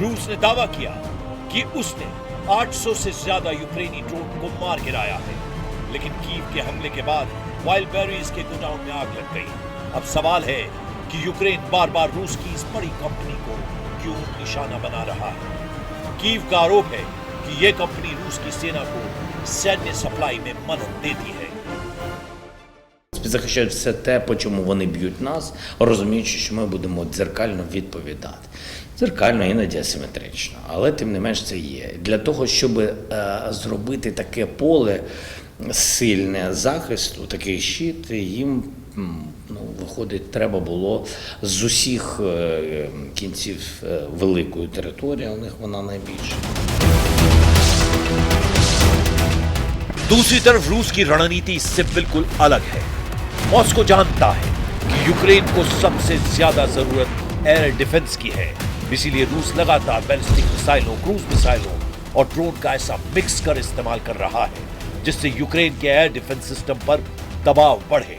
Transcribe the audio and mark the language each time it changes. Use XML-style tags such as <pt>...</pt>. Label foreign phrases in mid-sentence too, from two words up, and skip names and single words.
<hi>रूस ने दावा किया कि उसने 800 से ज्यादा यूक्रेनी ड्रोन को मार गिराया है, लेकिन कीव के हमले के बाद वाइल्ड बेरीज के गोडाउन में आग लग गई। अब सवाल है कि यूक्रेन बार बार रूस की इस बड़ी कंपनी को क्यों निशाना बना रहा है? कीव का आरोप है कि यह कंपनी रूस की सेना को सैन्य सप्लाई में मदद देती है।</hi> <uk>Захищають все те, по чому вони б'ють нас, розуміючи, що ми будемо дзеркально відповідати. Дзеркально, іноді асиметрично, але тим не менш це є. Для того, щоб зробити таке поле сильне захисту, такий щит, їм, виходить, треба було з усіх кінців великої території, у них вона найбільша.</uk> <hi>दूसरी तरफ रूस की रणनीति इससे बिल्कुल अलग है। मॉस्को जानता है कि यूक्रेन को सबसे ज्यादा जरूरत</hi> <en>air defense</en> <hi>की है, इसीलिए रूस लगातार बैलिस्टिक मिसाइलों, क्रूज मिसाइलों और ड्रोन का ऐसा मिक्स कर इस्तेमाल कर रहा है जिससे यूक्रेन के</hi> <en>air defense system</en> <hi>पर दबाव बढ़े।</hi>